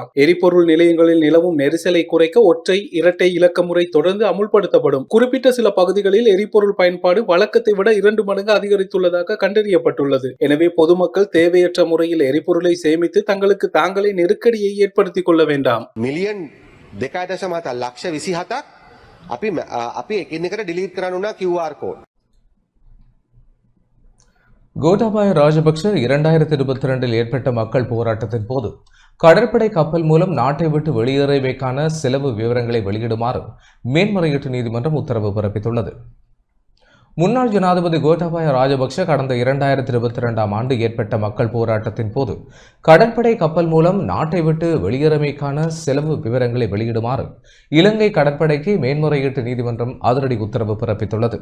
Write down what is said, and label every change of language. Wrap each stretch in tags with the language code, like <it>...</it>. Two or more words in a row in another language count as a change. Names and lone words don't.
<ta>எரிபொருள் நிலையங்களில் நிலவும் நெரிசலை குறைக்க ஒற்றை, இரட்டை இலக்க முறை தொடர்ந்து அமுல்படுத்தப்படும். குறிப்பிட்ட சில பகுதிகளில் எரிபொருள் பயன்பாடு வழக்கத்தை விட 2 மடங்கு அதிகரித்துள்ளதாக கண்டறியப்பட்டுள்ளது. எனவே பொதுமக்கள் தேவையற்ற முறையில் எரிபொருளை சேமித்து தங்களுக்கு தாங்களே நெருக்கடியை ஏற்படுத்திக் கொள்ள வேண்டாம்.</ta> <si>මිලියන් 2.7 ලක්ෂ 27ක් අපි එකිනෙකට ඩිලීට් කරන්න උනා</si> <en>QR code.</en> <ta>கோட்டாபாய ராஜபக்ஷ 2022இல் ஏற்பட்ட மக்கள் போராட்டத்தின் போது கடற்படை கப்பல் மூலம் நாட்டை விட்டு வெளியேறவைக்கான செலவு விவரங்களை வெளியிடுமாறு மேன்முறையீட்டு நீதிமன்றம் உத்தரவு பிறப்பித்துள்ளது. முன்னாள் ஜனாதிபதி கோட்டாபாய ராஜபக்ஷ கடந்த 2022ஆம் ஆண்டு ஏற்பட்ட மக்கள் போராட்டத்தின் போது கடற்படை கப்பல் மூலம் நாட்டை விட்டு வெளியேறமைக்கான செலவு விவரங்களை வெளியிடுமாறு இலங்கை கடற்படைக்கு மேன்முறையீட்டு நீதிமன்றம் அதிரடி உத்தரவு பிறப்பித்துள்ளது.</ta>